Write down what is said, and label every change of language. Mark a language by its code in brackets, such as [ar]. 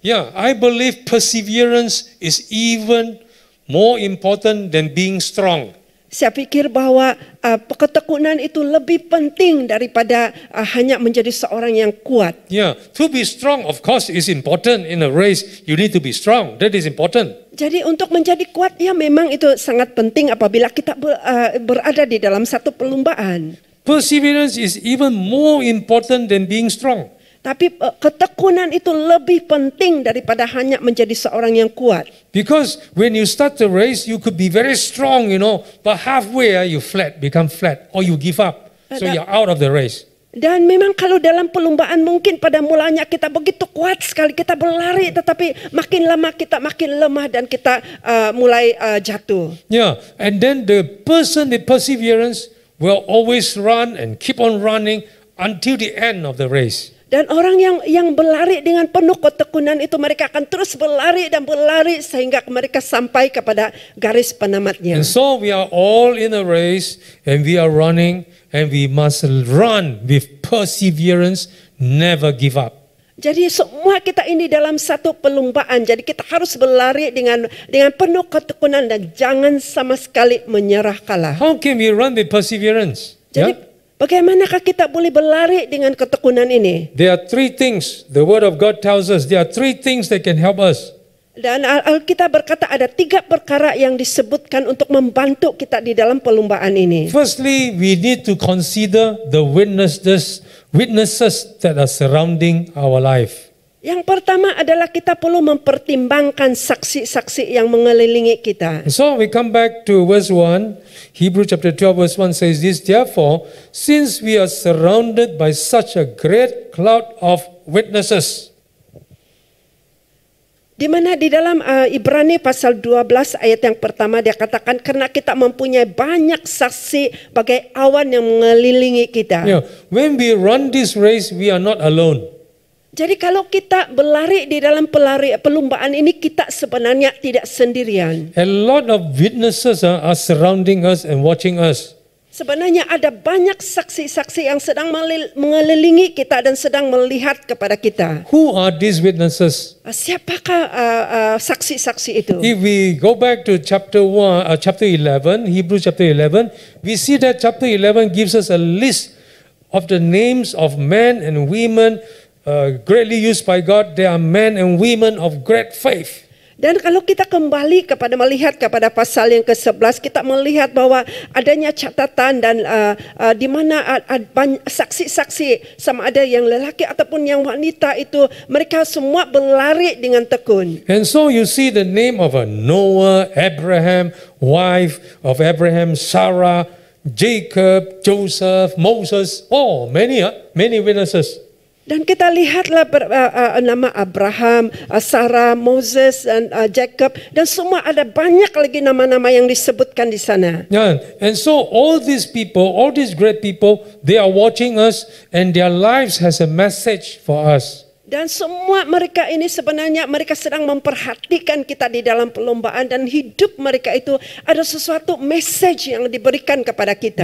[en] Yeah, I believe perseverance is even more important than being strong. [ms] Saya pikir bahwa ketekunan itu lebih penting daripada hanya menjadi seorang yang kuat. [en] Yeah, to be strong of course is important in a race. You need to be strong. That is important. [ms] Jadi untuk menjadi kuat ya memang itu sangat penting apabila kita berada di dalam satu perlombaan. [en] Perseverance is even more important than being strong. [ms] Tapi ketekunan itu lebih penting daripada hanya menjadi seorang yang kuat. [en] Because when you start the race, you could be very strong, but halfway you become flat, or you give up. So you're out of the race. [ms] Dan memang kalau dalam perlombaan mungkin pada mulanya kita begitu kuat sekali, kita berlari, tetapi makin lama kita makin lemah dan kita mulai jatuh. [en] Yeah, and then the person with perseverance will always run and keep on running until the end of the race. [ms] Dan orang yang berlari dengan penuh ketekunan itu mereka akan terus berlari dan berlari sehingga mereka sampai kepada garis penamatnya. [en] And so we are all in a race and we are running and we must run with perseverance, never give up. [ms] Jadi semua kita ini dalam satu perlombaan. Jadi kita harus berlari dengan penuh ketekunan dan jangan sama sekali menyerah kalah. [en] How can we run with perseverance? [ms] Jadi bagaimanakah kita boleh berlari dengan ketekunan ini? [en] There are three things the Word of God tells us. There are three things that can help us. [ms] Dan Alkitab berkata ada 3 perkara yang disebutkan untuk membantu kita di dalam perlombaan ini. [en] Firstly, we need to consider the witnesses that are surrounding our life. [ms] Yang pertama adalah kita perlu mempertimbangkan saksi-saksi yang mengelilingi kita. [en] So we come back to verse 1. Hebrews chapter 12 verse 1 says this, therefore, since we are surrounded by such a great cloud of witnesses. [ms] Di mana di dalam Ibrani pasal 12 ayat yang pertama dia katakan karena kita mempunyai banyak saksi bagai awan yang mengelilingi kita. [en] Yeah, when we run this race, we are not alone. [ms] Jadi kalau kita berlari di dalam perlombaan ini kita sebenarnya tidak sendirian. [en] A lot of witnesses are surrounding us and watching us. [ms] Sebenarnya ada banyak saksi-saksi yang sedang mengelilingi kita dan sedang melihat kepada kita. [en] Who are these witnesses? [ms] Siapakah saksi-saksi itu? [en] If we go back to chapter 11, Hebrews chapter 11, we see that chapter 11 gives us a list of the names of men and women greatly used by God. They are men and women of great faith. [ms] Dan kalau kita kembali melihat kepada pasal yang ke-11, kita melihat bahwa adanya catatan dan di mana saksi-saksi sama ada yang lelaki ataupun yang wanita itu mereka semua berlari dengan tekun. [en] And so you see the name of Noah, Abraham, wife of Abraham, Sarah, Jacob, Joseph, Moses, many witnesses. [ms] Dan kita lihatlah nama Abraham, Sarah, Moses, dan Jacob, dan semua ada banyak lagi nama-nama yang disebutkan di sana. [en] Yeah, and so all these people, all these great people, they are watching us, and their lives has a message for us. [ms] Dan semua mereka ini sebenarnya mereka sedang memperhatikan kita di dalam perlombaan dan hidup mereka itu ada sesuatu message yang diberikan kepada kita.